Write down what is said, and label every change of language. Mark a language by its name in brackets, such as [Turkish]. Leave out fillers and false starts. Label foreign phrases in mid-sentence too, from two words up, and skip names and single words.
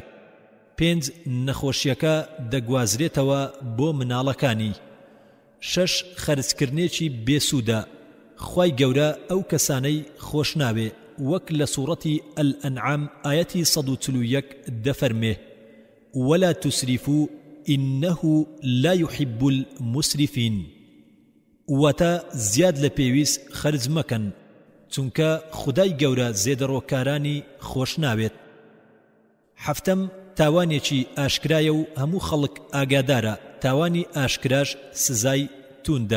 [Central Kurdish] 5. نەخۆشیەکە دەگوازرێتەوە بۆ مناڵەکانی. 6. خەرجکردنێکی بێسوودە. خوای گەورە ئەو کەسانەی خۆش ناوێ، وەک لە سوورەتی ئەلئەنعام ئایەتی 141 دەفەرمێ: [Arabic] ولا تسرفوا إنه لا يحب المسرفين. [Central Kurdish] واتە زیاد لە پێویست خەرج مەکەن، چونکە خودای گەورە زێدەڕۆکارانی خۆش ناوێت. 7. تاوانێکی ئاشکرایە و هەموو خەڵک ئاگادارە، تاوانی ئاشکراش سزای توندە.